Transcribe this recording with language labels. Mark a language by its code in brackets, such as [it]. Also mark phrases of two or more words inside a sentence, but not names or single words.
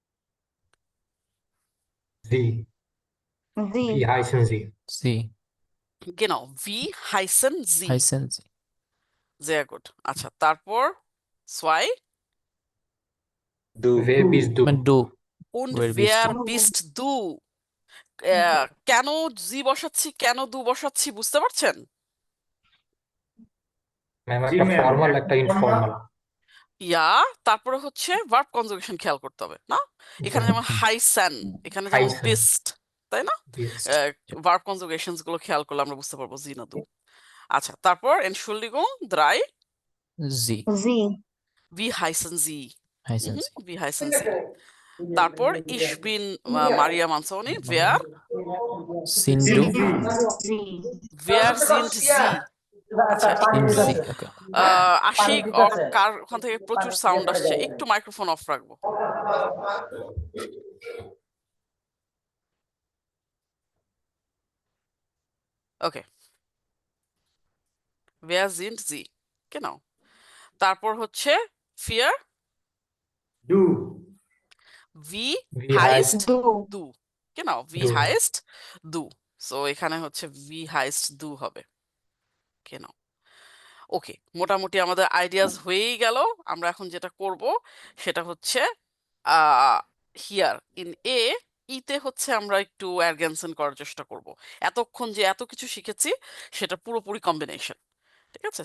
[bn] জি জি [de] wie heißen Sie? Sie. Genau, wie heißen Sie? heißen Sie? Sehr gut. [bn] আচ্ছা, তারপর zwei. [de] Du. Wer bist du? Du. Und Wer bist wer du? bist du? [bn] কেন জি বসাচ্ছি, কেন দু বসাচ্ছি বুঝতে পারছেন? ম্যাম জি একটা ম্যাম ফর্মাল একটা ইনফর্মাল ইয়া, তারপরে হচ্ছে ভার্ব কনজুগেশন খেয়াল করতে হবে না? এখানে যেমন হাইসেন, এখানে যেমন হাইসেন বিস্ট, তাই না? বিস্ট ভার্ব কনজুগেশনস গুলো খেয়াল করলে আমরা বুঝতে পারবো জি না দু। আচ্ছা, তারপর [de] Entschuldigung, drei. Sie Sie. Wie heißen Sie? heißen Sie? Wie heißen Sie? তারপর ich bin Maria Manzoni. Wer? Sind du? Sie. Wer sind Sie? [bn] আচ্ছা, [de] Sind [bn] একটু [de] Sie? Okay. [bn] আশিক কার ওখান থেকে প্রচুর সাউন্ড আসছে, একটু [en] microphone off [bn] রাখবো। ওকে, [de] wer sind Sie? Genau. [bn] তারপর হচ্ছে fear. [de] Du. Wie Wie heißt Du. du? Genau, wie Du? heißt du? [bn] সো এখানে হচ্ছে [de] wie heißt du [bn] হবে। [de] Genau. [bn] ওকে, মোটামুটি আমাদের আইডিয়াস হয়েই গেল। আমরা এখন যেটা করব সেটা হচ্ছে হিয়ার ইন এ, ইতে হচ্ছে আমরা একটু অ্যারগেনসেন করার চেষ্টা করব। এতক্ষণ যে এত কিছু শিখেছি সেটা পুরোপুরি কম্বিনেশন, ঠিক আছে?